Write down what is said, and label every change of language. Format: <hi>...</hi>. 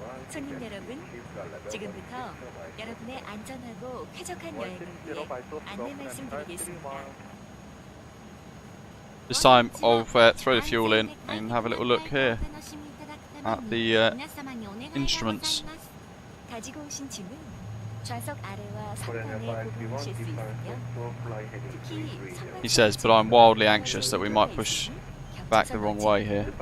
<ko>손님 여러분, 지금부터 여러분의 안전하고 쾌적한 여행을 위해 안내 말씀드리겠습니다.</ko> <en>This time I'll throw the fuel in and have a little look here at the instruments.</en> <ko>가지고 오신 짐은 좌석 아래와 상단에 보관하실 수 있으며 특히</ko> <en>He says, but I'm wildly anxious that we might push back the wrong way here.</en>